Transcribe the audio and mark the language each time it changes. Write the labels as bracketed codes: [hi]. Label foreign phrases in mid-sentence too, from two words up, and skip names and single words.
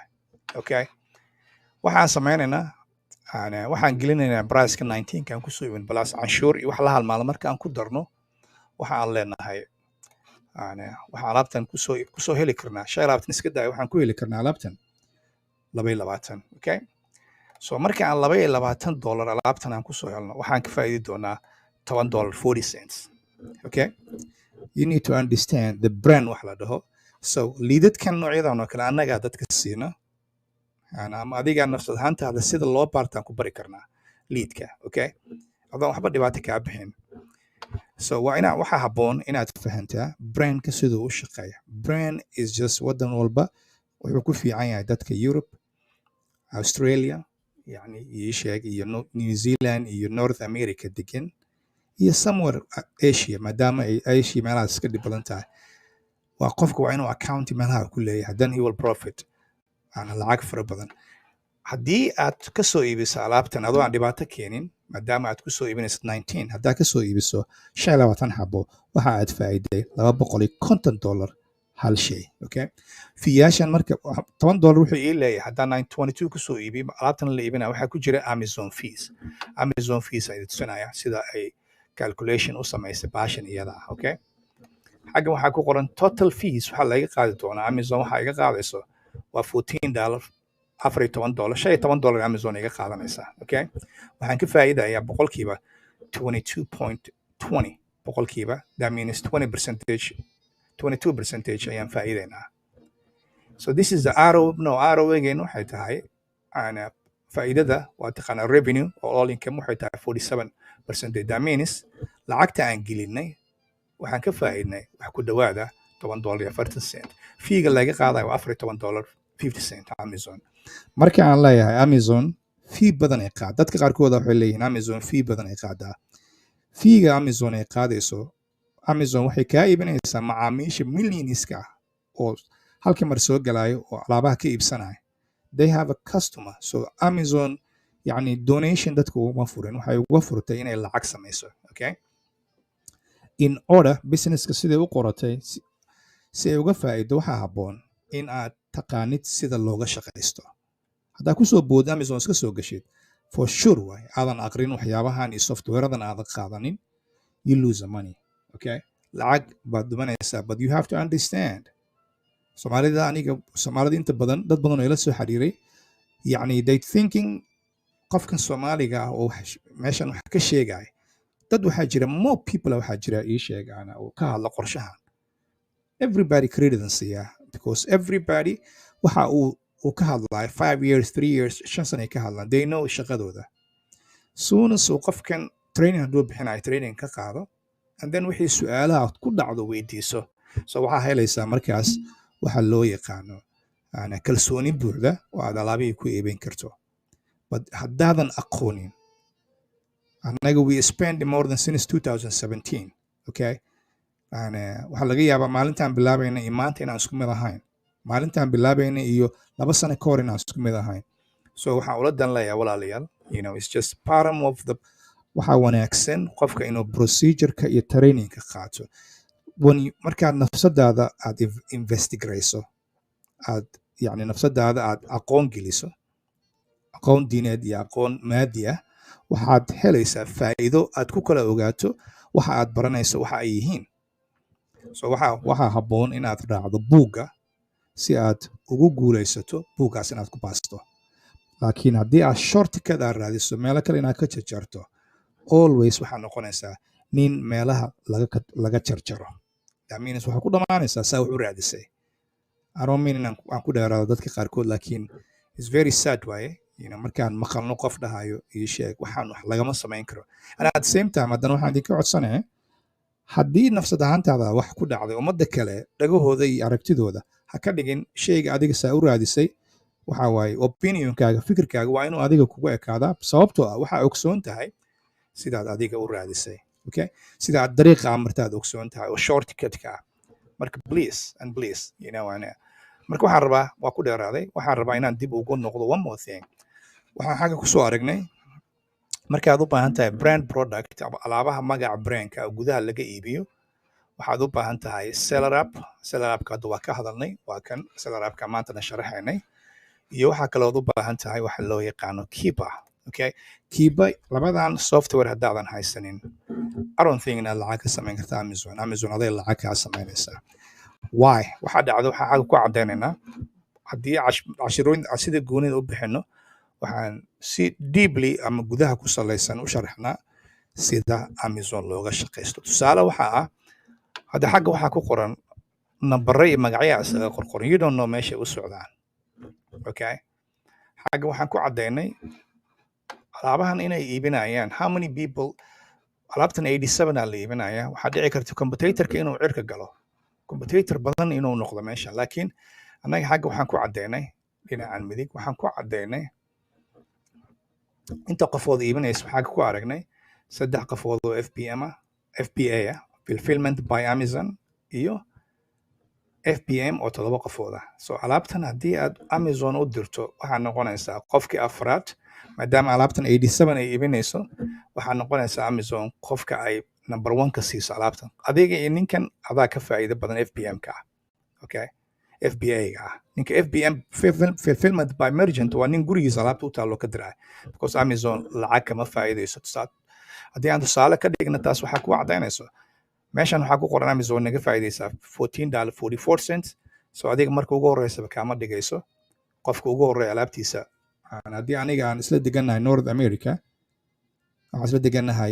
[so] Okay, waxaan sameynaynaa waxaan gelinaynaa priceka 19 kan kusoo iibin plus canshuur iyo wax la halmaala markaan ku darno waxaan leenahay waxaan alaabtan kusoo heli karnaa alaabtan iska daaya, waxaan ku heli karnaa alaabtan 22. Okay, so marka aan $22 alaabtan aan kusoo helno waxaan ka faa'iidi doonaa $10.40. [en] Okay, you need to understand the brand [so] wax la dhaho. So liidadkan noocyadan oo kale annagaa dadka siina, ama adigaa nafsad ahaantaada sida loo baartaan ku bari karnaa liidka. Okay, adaan waxba dhibaato kaa bixin. So waxaa habboon inaad fahantaa brandka siduu u shaqeeya. [en] Brand is just [so] wadan walba wuxuu ku fiican yahay dadka Europe, Australia, yani ii sheeg, iyo New Zealand iyo North America degan, iyo somewhere Asia, maadaama ay Asia meelahaas iska dhib badan tahay. Waa qofka waa inuu account meelaha ku leeyahay, [en] then he will profit [so] lacag fara badan. Haddii aad ka soo iibiso alaabtan adoo aan dhibaato keenin, maadaama aad ku soo iibinayso 19, haddaa ka soo iibiso 25 xabo waxa aad faa'iiday $250 hal shay. Okay, fiyaashan marka $10 wuxuu ii leeyahay haddaan 922 ku soo iibiyo alaabtan la iibinaya waxaa ku jira Amazon fees. Amazon fees ay tusinaya sida ay calculation u samaysay baashan iyada ah. Okay, xaggan waxaa ku qoran [en] total fees [so] waxaa laga qaadi doonaa Amazon waxaa iga qaadayso waa $14 $14 $15 Amazon iga qaadanaysaa. Okay, waxaan ka faa'iidayaa boqolkiiba 22.20 boqolkiiba, [en] that means [so] 22% ayaan faa'iidaynaa. [en] So this is the ROI again [so] waxay tahay ana faa'iidada waa taqaana revenue oo [en] all income [so] waxay tahay 47%, [en] that means [so] lacagta aan gelinay waxaan ka faa'iidnay wax ku dhawaada $10.40. Fiiga laga qaadayo waa $14.50 Amazon. Marka aan leeyahay Amazon fee badan ay qaad, dadka qaarkood waxay leeyihiin Amazon fee badan ay qaadaa. Fiiga Amazon ay qaadayso, Amazon waxay kaa iibinaysaa macaamiisha millionska oo halka mar soo galayo oo alaabaha ka iibsanaya. [en] They have a customer. [so] So Amazon yani donation dadku uma furin, waxay uga furtay inay lacag samayso. Okay, [en] in order [so] businesska siday u qoratay si ay uga faa'iido waxaa habboon in aad taqaanid sida looga shaqaysto. haddaa kusoo bood Amazon iska soo gashid [en] for sure [so] way aadan aqrin waxyaabahan iyo softwareadan aadan qaadanin, [en] you lose the money. [so] Okay, lacag baad dumanaysaa, [en] but you have to understand. [so] Soomaalida inta badan dad badan oo ila soo xiriiray yani [en] they thinking [so] qofkan Soomaaliga ah oo meeshan wax ka sheegay, dad waxaa jira [en] more people [so] waxaa jira ii sheegana oo ka hadla qorshahan. [en] Everybody credence yeah, because everybody [so] waxa uu ka hadlay [en] 5 years 3 years [so] 5 sano ka hadlaan, [en] they know shaqadooda. Soon as [so] qofkan training haduu bixinayo training ka qaado [en] and then [so] wixii su'aalaha ku dhacdo weydiiso, so waxaa helaysaa markaas waxa loo yaqaano ana kalsooni buuxda oo aad alaabihii ku iibin karto. [en] But [so] haddaadan aqoonin, annaga [en] we spend more than since 2017. [so] Okay, waxaa laga yaabaa maalintaan bilaabayna iyo maanta inaan isku mid ahayn, maalintaan bilaabayna iyo 2 sano ka hor inaan isku mid ahayn. So waxaan ula dan leeyahay walaalayaal, [en] you know, it's just part of the [so] waxa wanaagsan qofka inuu procedure-ka iyo training-ka qaato. Markaad nafsadaada aad investigayso, aad yani nafsadaada aad aqoon geliso, aqoon diineed iyo aqoon maadi ah, waxaad helaysaa faa'iido aad ku kala ogaato waxa aad baranayso waxa ay yihiin. So waxa habboon inaad raacdo buugga si aad ugu guulaysato buuggaas inaad ku baasto. Laakiin haddii aad shortcut aad raadiso meelo kale inaad ka jarjarto, always waxaa noqonaysaa nin meelaha laga jarjaro. [en] That means [so] waxaa ku dhamaanaysaa saa wax u raadisay. [en] I don't mean [so] aan ku dheeraado dadka qaarkood, laakiin [en] it's very sad way, you know, [so] markaan maqalno qof dhahayo ii sheeg waxaan wax lagama samayn karo. [en] And at the same time [so] haddana waxaan idinka codsanayaa haddii nafsad ahaantaada wax ku dhacday ummadda kale dhagahooda iyo aragtidooda ha ka dhigin shayga adiga saa u raadisay. Waxa waaye opinionkaaga, fikirkaaga waa inuu adiga kugu ekaadaa, sababtoo ah waxaa ogsoon tahay sidaad adiga u raadisay. Okay, sidaad dariiqa amartaad ogsoon tahay oo shortcut-ka ah. [en] Marka please and please, you know, [so] marka waxaan rabaa waa ku dheeraaday, waxaan rabaa inaan dib ugu noqdo [en] one more thing. [so] Waxaan xagga ku soo aragnay markaad u baahan tahay [en] brand product [so] ama alaabaha magaca brandka oo gudaha laga iibiyo, waxaad u baahan tahay [en] seller app-ka [so] hadda waa ka hadalnay, waa kan [en] seller app-ka [so] maantana sharaxaynay. Iyo waxaa kaloo u baahan tahay waxa loo yaqaano Keepa. Okay, Keepa labadan software haddaadan haysanin, [en] I don't think [so] inaad lacag ka samayn karta Amazon aday lacag kaa samaynaysaa. [en] Why? [so] Waxaa dhacdo waxaa xagga ku cadaynaynaa haddii cashirooyin sida goonida u bixino, waxaan si deeply ama gudaha ku salaysan u sharaxnaa sida Amazon looga shaqaysto. Tusaale waxaa ah hadda xagga waxaa ku qoran nambaro iyo magacyo isaga qorqoran, [en] you don't know [so] meesha u socdaan. Okay, xagga waxaan ku cadaynay alaabahan inay iibinayaan [en] how many people. [so] Alaabtan 87 la iibinaya, waxaa dhici karta competitor-ka inuu cirka galo, competitor badan inuu noqdo meesha. Laakiin annaga xagga waxaan ku cadaynay dhinacan midig, waxaan ku cadaynay inta qofood iibinaysa. waxaan ku aragnay 3 qofood oo FBA ah, [en] fulfillment by Amazon, [so] iyo FBM oo 7 qofood ah. So alaabtan haddii aad Amazon u dirto waxaa noqonaysaa qofkii afraad, maadaama alaabtan 87 ay iibinayso, waxaa noqonaysaa Amazon qofka ay number 1 ka siiso alaabtan. Adiga iyo ninkan adaa ka faa'iido badan FBM-ka ah. Okay, FBA-ga ah. Ninka FBM [en] fulfillment by merchant [so] waa nin gurigiisa alaabta u taalo ka diray, because Amazon lacag kama faa'iidayso. haddii aan tusaale ka dhigna taas waxaa ku cadaynayso meeshan waxaa ku qoran Amazon naga faa'iideysaa $14.44 so adiga marka ugu horeysaba kaama dhigayso qofka ugu horeeya alaabtiisa haddii aniga aan isla degannahay North America waxaan isla degannahay